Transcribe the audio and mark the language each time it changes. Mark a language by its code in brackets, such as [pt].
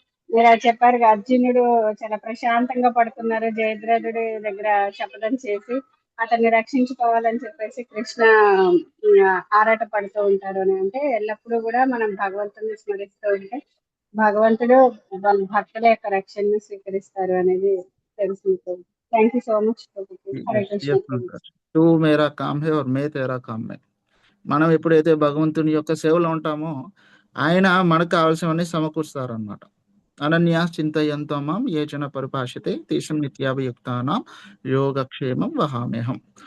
[te] మీరు చెప్పారు అర్జునుడు చాలా ప్రశాంతంగా పడుతున్నారు జయద్రథుడి దగ్గర శపథం చేసి, అతన్ని రక్షించుకోవాలని చెప్పేసి కృష్ణ ఆరాట పడుతూ ఉంటారు అని అంటే ఎల్లప్పుడూ కూడా మనం భగవంతుని స్మరిస్తూ ఉంటే భగవంతుడు వాళ్ళ భక్తుల యొక్క రక్షణను స్వీకరిస్తారు అనేది తెలుసు. [en] Thank you so much. Hare Krishna. [hi] తూ మేరా కామ్ హే और मैं तेरा काम है. [te] మనం ఎప్పుడైతే భగవంతుని యొక్క సేవలో ఉంటామో ఆయన మనకు కావాల్సినవన్నీ సమకూరుస్తారనమాట. [sa] అనన్యా చింతయంతో మాం ఏ జన పరిభాషతే తేషం నిత్యాభియుక్తానాం యోగక్షేమం వహామ్యహం.